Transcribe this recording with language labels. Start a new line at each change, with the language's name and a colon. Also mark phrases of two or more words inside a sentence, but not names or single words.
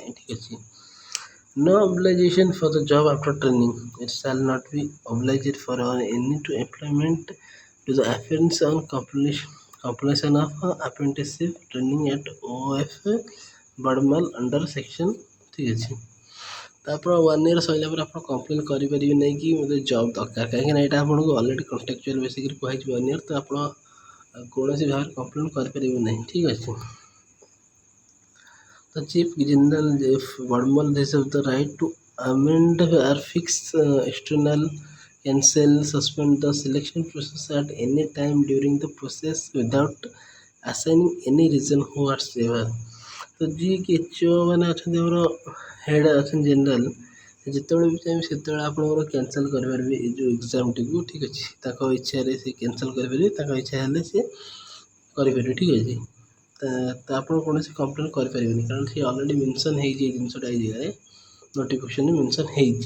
Odia: ଠିକ୍ ଅଛି।
English: No obligation for the job after training. It shall not be obliged for any to employment to the appearance on completion of apprenticeship training at OF BADMAL under section।
Odia: ଠିକ୍ ଅଛି। ତ ଆପଣ 1 year ସରିଲା ପରେ ଆପଣ କମ୍ପ୍ଲେନ୍ କରିପାରିବେ ନାହିଁ କି ମୋତେ ଜବ୍ ଦରକାର, କାହିଁକିନା ଏଇଟା ଆପଣଙ୍କୁ ଅଲରେଡ଼ି
English: contractual basicରେ
Odia: କୁହାଯିବ 1 year। ତ ଆପଣ କୌଣସି ଭାବରେ କମ୍ପ୍ଲେନ୍ କରିପାରିବେ ନାହିଁ। ଠିକ୍ ଅଛି।
English: The Chief General of BADMAL reserves the right to amend or fix external, cancel, suspend the selection process at any time during the process without assigning any reason whatsoever।
Odia: ତ ଯିଏକି HO ମାନେ ଅଛନ୍ତି ଆମର ହେଡ଼୍ ଅଛନ୍ତି ଜେନେରାଲ, ଯେତେବେଳେ ବି ଚାହିଁବେ ସେତେବେଳେ ଆପଣଙ୍କର କ୍ୟାନସଲ୍ କରିପାରିବେ ଏଇ ଯେଉଁ ଏକ୍ଜାମ୍ଟିକୁ। ଠିକ୍ ଅଛି। ତାଙ୍କ ଇଚ୍ଛାରେ ସେ କ୍ୟାନସଲ୍ କରିପାରିବେ, ତାଙ୍କ ଇଚ୍ଛା ହେଲେ ସେ କରିପାରିବେ। ଠିକ୍ ଅଛି। ତ ଆପଣ କୌଣସି କମ୍ପ୍ଲେନ୍ କରିପାରିବେନି କାରଣ ସେ ଅଲରେଡ଼ି ମେନସନ୍ ହେଇଛି ଏଇ ଜିନିଷଟା ଏଇ ଜାଗାରେ ନୋଟିଫିକେସନ୍ରେ ମେନସନ୍ ହେଇଛି।